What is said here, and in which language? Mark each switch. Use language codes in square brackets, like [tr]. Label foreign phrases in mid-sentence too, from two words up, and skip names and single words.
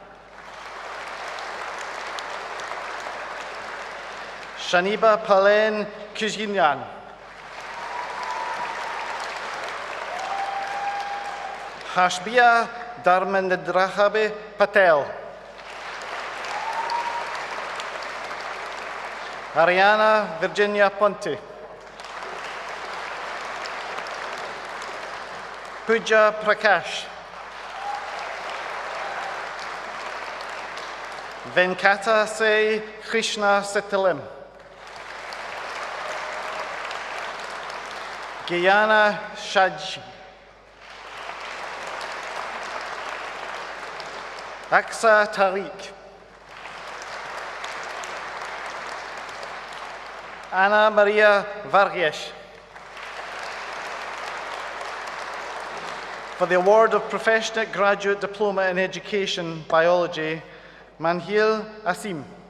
[en] Shaniba Palen Kuzhinyan. Hashbia Dharmendrahabe Patel. Ariana Virginia Ponte. Pooja Prakash. Venkata Se Krishna Setalim. Guyana Shaj. Aksa Tariq. Anna Maria Vargas. For the award of Professional Graduate Diploma in Education, Biology, Manhil Asim.